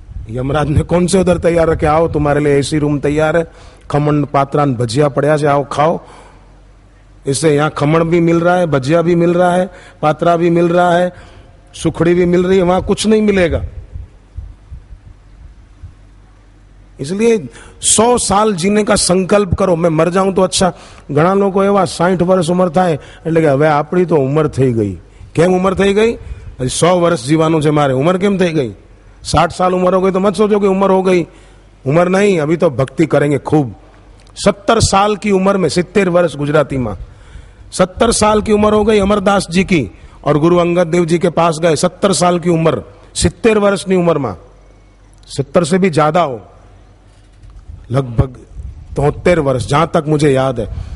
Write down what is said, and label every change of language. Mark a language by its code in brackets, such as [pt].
[hi] यमराज ने कौन से उधर तैयार रखे? आओ तुम्हारे लिए एसी रूम तैयार है, खमण पात्रान भजिया पड़िया से, आओ खाओ। इससे यहाँ खमण भी मिल रहा है, भजिया भी मिल रहा है, पात्रा भी मिल रहा है, सुखड़ी भी मिल रही है। वहां कुछ नहीं मिलेगा। इसलिए 100 साल जीने का संकल्प करो। मैं मर जाऊं तो अच्छा। [gu] घણા લોકો એવા 60 વર્ષ ઉંમર થાય એટલે કે હવે આપણી તો ઉંમર થઈ ગઈ। કેમ ઉંમર થઈ ગઈ? 100 વર્ષ જીવાનું છે મારે। ઉંમર કેમ થઈ ગઈ? [hi] 60 साल उम्र हो गई तो मत सोचो कि उम्र हो गई। उम्र नहीं, अभी तो भक्ति करेंगे खूब। 70 साल की उम्र में 70 वर्ष गुजराती में 70 साल की उम्र हो गई अमरदास जी की, और गुरु अंगद देव जी के पास गए। 70 साल की उम्र, 70 वर्ष की उम्र में, 70 से भी ज्यादा हो, लगभग 73 वर्ष जहां तक मुझे याद है।